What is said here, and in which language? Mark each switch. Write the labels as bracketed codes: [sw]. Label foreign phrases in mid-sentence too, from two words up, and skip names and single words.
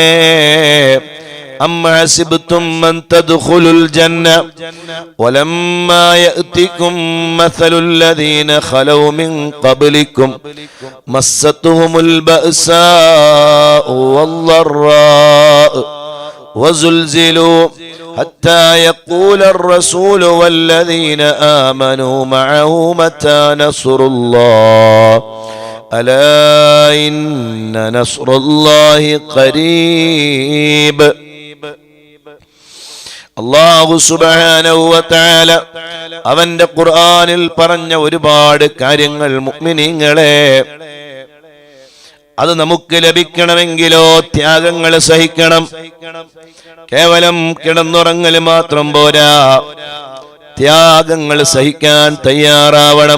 [ar] أم حسبتم أن تدخلوا الجنة ولما يأتكم مثل الذين خلوا من قبلكم مستهم البأساء والضراء وزلزلوا حتى يقول الرسول والذين آمنوا معه متى نصر الله ألا إن نصر الله قريب. [ml] അല്ലാഹു [ar] سبحانه وتعالى [ml] അവന്റെ ഖുർആനിൽ പറഞ്ഞ ഒരുപാട് കാര്യങ്ങൾ മുഅ്മിനീങ്ങളെ, അത് നമുക്ക് ലഭിക്കണമെങ്കിലോ ത്യാഗങ്ങൾ സഹിക്കണം. കേവലം കിടന്നുറങ്ങൽ മാത്രം പോരാ, ത്യാഗങ്ങൾ സഹിക്കാൻ തയ്യാറാവണം.